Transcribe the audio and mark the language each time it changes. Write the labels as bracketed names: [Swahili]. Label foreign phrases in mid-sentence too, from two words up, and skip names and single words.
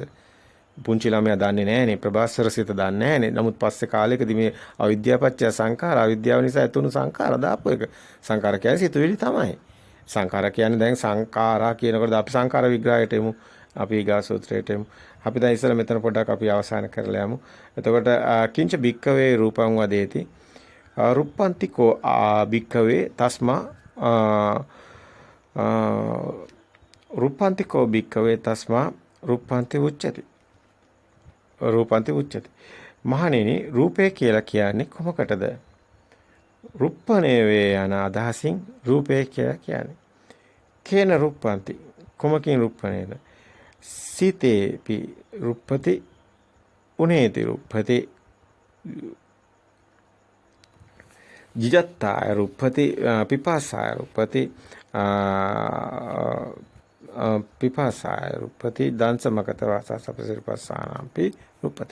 [Sinhala] පුංචි ළමයා දන්නේ නැහනේ ප්‍රභාස්වර සිත දන්නේ නැහනේ. නමුත් පස්සේ කාලෙකදී මේ [Pali] අවිද්‍යාපච්චය සංඛාර [Sinhala] අවිද්‍යාව නිසා ඇතුණු සංඛාර දාපු එක. සංඛාර කියන්නේ සිතුවිලි තමයි. සංඛාර කියන්නේ දැන් සංඛාරා කියනකොට අපි සංඛාර විග්‍රහයට එමු. අපි ඊගා සූත්‍රයට එමු. අපි දැන් ඉස්සෙල්ලා මෙතන පොඩ්ඩක් අපි අවසන් කරලා යමු. [Pali] එතකොට කිංච භික්කවේ රූපං වදේති. රුප්පන්තිකෝ භික්කවේ තස්මා රුප්පන්තිකෝ භික්කවේ තස්මා රුප්පන්ති උච්චති. රූපන්ති උච්චති. [Sinhala] මහණෙනි රූපේ කියලා කියන්නේ කොමකටද? රුප්පණේ වේ යන අදහසින් රූපේ කියලා කියන්නේ. [Pali] කේන රුප්පන්ති [Sinhala] කොමකින් රුප්පණේද? [Pali] සීතේපි රුප්පති උනේති රුප්පති ජිජත්තාය රුප්පති පිපාසාය රුප්පති පිපාසාය රුප්පති දංශමකත වාසසපසිරපස්සානම්පි රුප්පති.